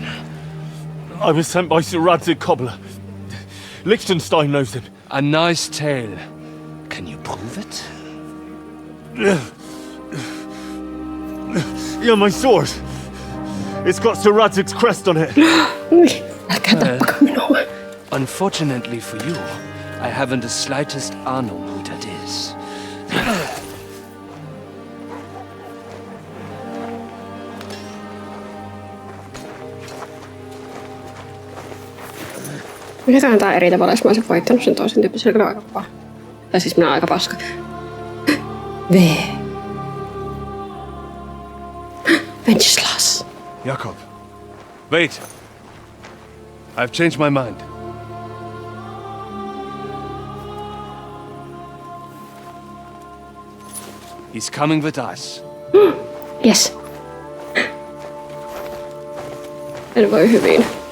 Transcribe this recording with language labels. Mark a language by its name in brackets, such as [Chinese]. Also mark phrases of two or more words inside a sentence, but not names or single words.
[English] I was sent by Sir Radzig Cobbler. Liechtenstein knows him. A nice tale. Can you prove it? Yeah, my sword. It's got Sir Radzig's crest on it. [Finnish] Älkää tappako minua. [English] Unfortunately for you, I haven't the slightest ahnung who that is. [Finnish] Mitäkään tää eri tavalla, jos mä olisin voittanut sen toisen tyyppisen, kyllä aika paha. Tai siis minä olen aika paska. [English] V. Venceslas. Jakob, wait. I've changed my mind. He's coming with us. Yes. [Finnish] En voi hyvin.